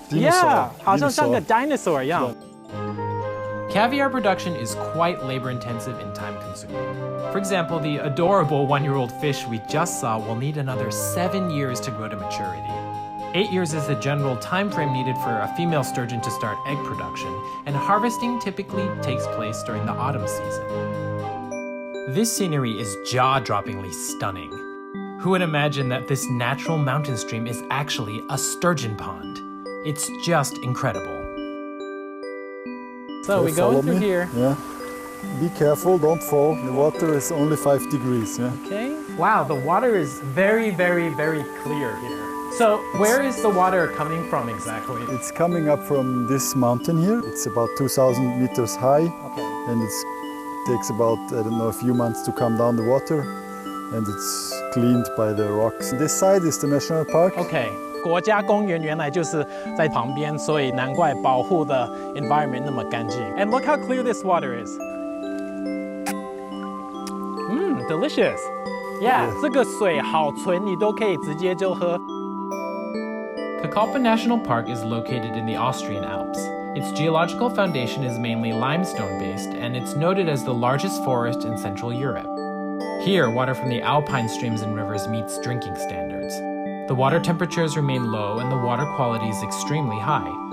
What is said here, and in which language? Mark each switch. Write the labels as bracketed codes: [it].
[en] Yeah, [zh] 好像像个 dinosaur 一样. [en] Caviar production is quite labor-intensive and time-consuming. For example, the adorable 1-year-old fish we just saw will need another 7 years to grow to maturity. 8 years is the general time frame needed for a female sturgeon to start egg production, and harvesting typically takes place during the autumn season. This scenery is jaw-droppingly stunning. Who would imagine that this natural mountain stream is actually a sturgeon pond? It's just incredible. So we go through here. Yeah. Be careful, don't fall. The water is only 5 degrees. Yeah. Okay. Wow, the water is very, very, very clear here. So where is the water coming from exactly? It's coming up from this mountain here. It's about 2,000 meters high. Okay. And it takes about, I don't know, a few months to come down the water. And it's cleaned by the rocks. This side is the national park. Okay. [zh] 国家公园原来就是在旁边，所以难怪保护的 environment 那么干净。 [en] And look how clear this water is. Delicious. Yeah, [zh] 这个水好纯，你都可以直接就喝。 [en] Kakalpa National Park is located in the Austrian Alps. Its geological foundation is mainly limestone-based, and it's noted as the largest forest in Central Europe. Here, water from the alpine streams and rivers meets drinking standards. The water temperatures remain low and the water quality is extremely high.